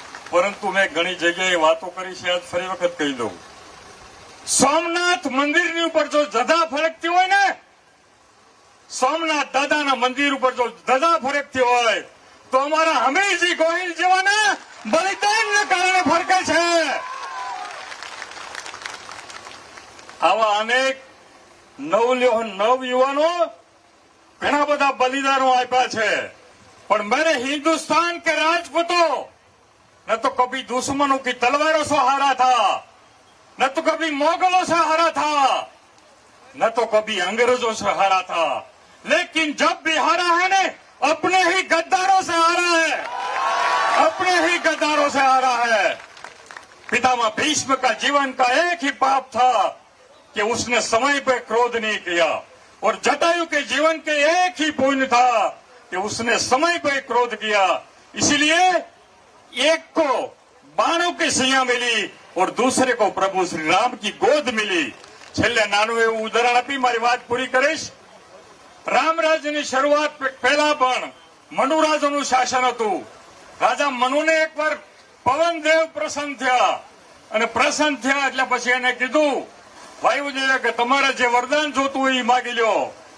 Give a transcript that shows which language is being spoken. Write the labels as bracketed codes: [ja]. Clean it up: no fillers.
[gu] પરંતુ મેં ઘણી જગ્યાએ વાતો કરી છે, આજ ફરી વખત કહી દઉં. સોમનાથ મંદિરની ઉપર જો ધજા ફરકતી હોય ને, સોમનાથ દાદાના મંદિર ઉપર જો ધજા ફરકતી હોય તો અમારા હમીરજી ગોહિલ જેવાના બલિદાનને કારણે ફરકે છે. આવા અનેક નવ યુવાનો ઘણા બધા બલિદાનો આપ્યા છે, પણ [hi] મેરે હિન્દુસ્તાન કે રાજપૂતો न तो कभी दुश्मनों की तलवारों से हारा था, न तो कभी मोगलों से हारा था, न तो कभी अंग्रेजों से हारा था, लेकिन जब भी हारा है ने अपने ही गद्दारों से हारा है, अपने ही गद्दारों से हारा है. पितामह भीष्म का जीवन का एक ही पाप था कि उसने समय पर क्रोध नहीं किया, और जटायु के जीवन के एक ही पुण्य था कि उसने समय पर क्रोध किया. इसीलिए एक को बाणों की सैया मिली और दूसरे को प्रभु श्री राम की गोद मिली. [gu] છેલ્લે નાનું એવું ઉદાહરણ આપી મારી વાત પૂરી કરીશ. રામરાજ્યની શરૂઆત પહેલા પણ મનુરાજોનું શાસન હતું. રાજા મનુને એકવાર પવનદેવ પ્રસન્ન થયા, અને પ્રસન્ન થયા એટલે પછી એને કીધું વાયુદેવે કે તમારે જે વરદાન જોતું હોય એ માગી લ્યો.